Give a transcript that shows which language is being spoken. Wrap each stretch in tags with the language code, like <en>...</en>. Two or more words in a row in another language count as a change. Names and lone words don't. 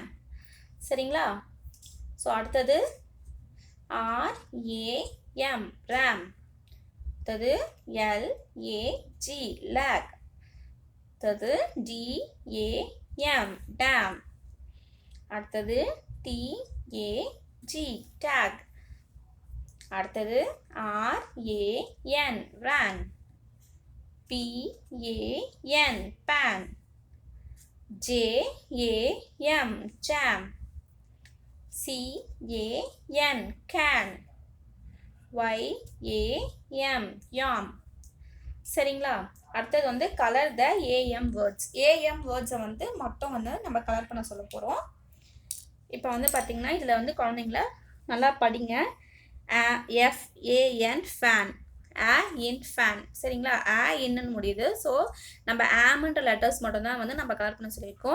<ta>சரிங்களா? ஸோ அடுத்தது</ta> <en>RAM, RAM. அடுத்தது LAG, lag. அடுத்தது DAM, dam. அடுத்தது TAG, tag. அடுத்தது RAN, ran. PAN, pan. JAM, jam. CAN, can. YAM, yam.</en> <ta>சரிங்களா? அடுத்தது வந்து</ta> <en>color the AM words. AM words</en> <ta>வந்து மொத்தம் வந்து நம்ம கலர் பண்ண சொல்ல போகிறோம். இப்போ வந்து பார்த்திங்கன்னா இதில் வந்து குழந்தைங்கள நல்லா படிங்க.</ta> <en>FAN, fan. in, fan. சரிங்களா?</en> <ta>இன்னு முடியுது. ஸோ நம்ம ஆம்ன்ற லெட்டர்ஸ் மட்டும்தான் வந்து நம்ம கலர் பண்ண சொல்லியிருக்கோம்.</ta>